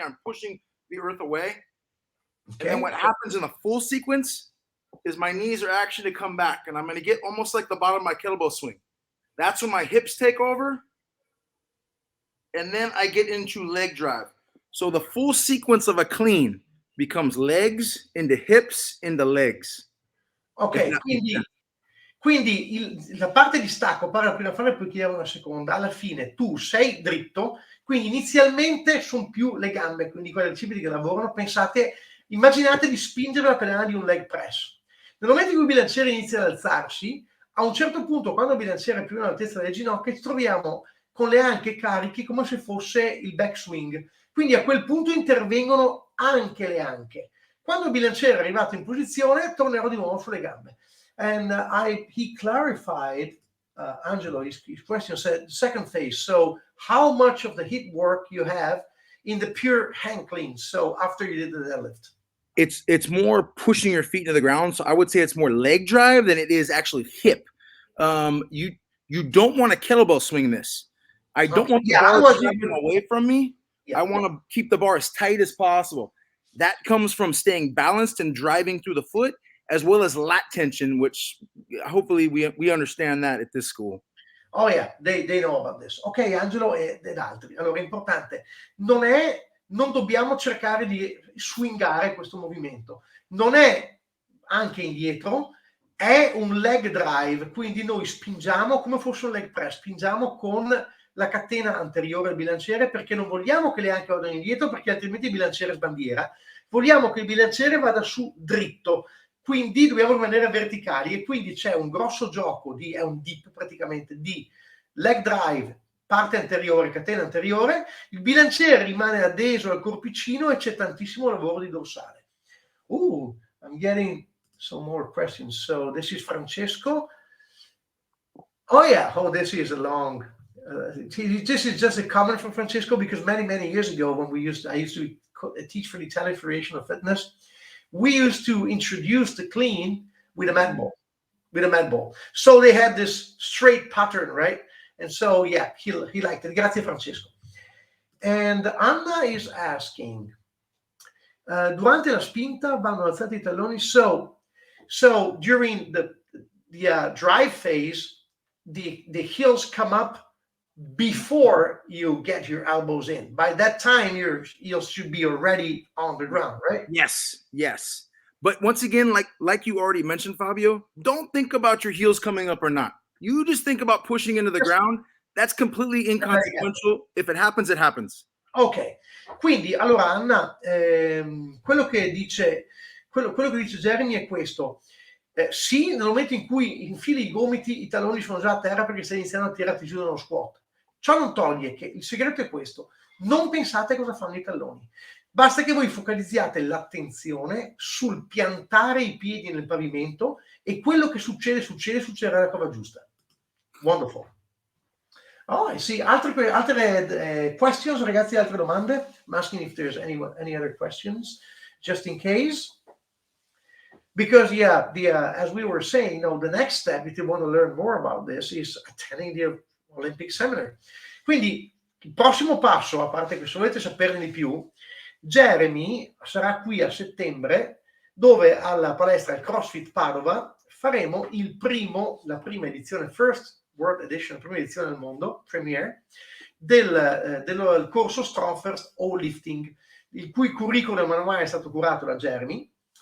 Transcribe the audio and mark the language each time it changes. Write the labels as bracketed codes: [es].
[en] I'm pushing the earth away, okay. And then what happens in the full sequence is my knees are actually to come back, and I'm gonna get almost like the bottom of my kettlebell swing. That's when my hips take over, and then I get into leg drive. So the full sequence of a clean becomes legs into hips into legs. Ok, [it] Quindi la parte di stacco, parla la prima fase e poi chiediamo una seconda. Alla fine tu sei dritto, quindi inizialmente sono più le gambe, quindi quelle bicipiti che lavorano. Immaginate di spingere la pedana di un leg press. Nel momento in cui il bilanciere inizia ad alzarsi, a un certo punto, quando il bilanciere è più all'altezza delle ginocchia, ci troviamo con le anche carichi come se fosse il backswing. Quindi a quel punto intervengono anche le anche. Quando il bilanciere è arrivato in posizione, tornerò di nuovo sulle gambe. [en] And he clarified, Angelo, his question said, second phase. So how much of the hip work you have in the pure hang clean? So after you did the deadlift? It's more pushing your feet into the ground. So I would say it's more leg drive than it is actually hip. You don't want to kettlebell swing this. I don't want the bar dragging away from me. I want to keep the bar as tight as possible. That comes from staying balanced and driving through the foot, as well as lat tension, which hopefully we understand that at this school. Oh yeah, they know about this. [it] Ok, Angelo ed altri. Allora, è importante. Non dobbiamo cercare di swingare questo movimento. Non è anche indietro, è un leg drive, quindi noi spingiamo come fosse un leg press, spingiamo con la catena anteriore al bilanciere, perché non vogliamo che le anche vadano indietro, perché altrimenti il bilanciere sbandiera. Vogliamo che il bilanciere vada su dritto, quindi dobbiamo rimanere verticali, e quindi c'è un grosso gioco è un dip praticamente di leg drive, parte anteriore, catena anteriore, il bilanciere rimane addeso al corpicino e c'è tantissimo lavoro di dorsale. [en] I'm getting some more questions. So this is Francesco. Oh yeah, this is a long, this is just a comment from Francesco, because many years ago when I used to teach for the Italian Federation of Fitness, we used to introduce the clean with a mat ball. So they had this straight pattern, right? And so, yeah, he liked it. [it] Grazie, Francesco. [en] And Anna is asking, [it] durante la spinta vanno alzati I talloni. [en] So during the drive phase, the heels come up before you get your elbows in. By that time, your heels should be already on the ground, right? Yes. But once again, like you already mentioned, Fabio, don't think about your heels coming up or not. You just think about pushing into the ground. That's completely inconsequential. If it happens, it happens. [it] Ok, quindi allora Anna, quello che dice Jeremy è questo. Sì, nel momento in cui infili i gomiti, i talloni sono già a terra perché stai iniziando a tirarti giù dallo squat. Ciò non toglie che il segreto è questo: non pensate a cosa fanno i talloni. Basta che voi focalizziate l'attenzione sul piantare i piedi nel pavimento, e quello che succederà alla prova giusta. [en] Wonderful. Oh, I see. [it] Altre questions, ragazzi, altre domande? [en] I'm asking if there's any other questions, just in case. Because, as we were saying, the next step, if you want to learn more about this, is attending the Olympic Seminar. [it] Quindi, il prossimo passo, a parte che se volete saperne di più, Jeremy sarà qui a settembre, dove alla palestra il CrossFit Padova faremo la prima edizione, [en] First World Edition, [it] prima edizione del mondo, premiere, del corso Strongfirst All Lifting, il cui curriculum manuale è stato curato da Jeremy,